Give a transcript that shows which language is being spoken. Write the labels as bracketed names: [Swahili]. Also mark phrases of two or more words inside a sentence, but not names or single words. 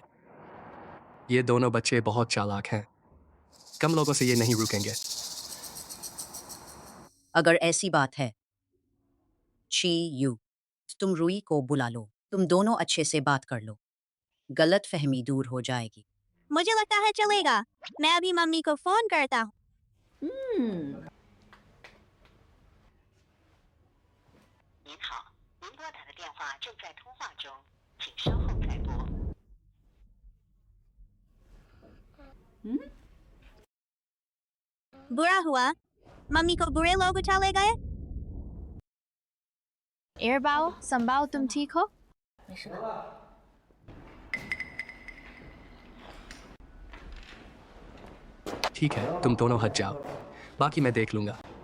[Hindi] ये दोनों बच्चे बहुत चालाक हैं। कम लोगों से ये नहीं रुकेंगे। अगर ऐसी बात है, ची यू, तुम रूई को बुला लो। तुम दोनों अच्छे से बात कर लो, गलत फहमी दूर हो जाएगी। मुझे लगता है चलेगा। मैं अभी मम्मी को फोन करता हूँ। [Chinese] 您好，您拨打的电话正在通话中，请稍后再拨。 [Hindi] बुरा हुआ, मम्मी को बुरे लोग उठा ले गए। एरबाओ संबाओ, तुम ठीक हो? ठीक है, तुम दोनों हट जाओ, बाकी मैं देख लूंगा।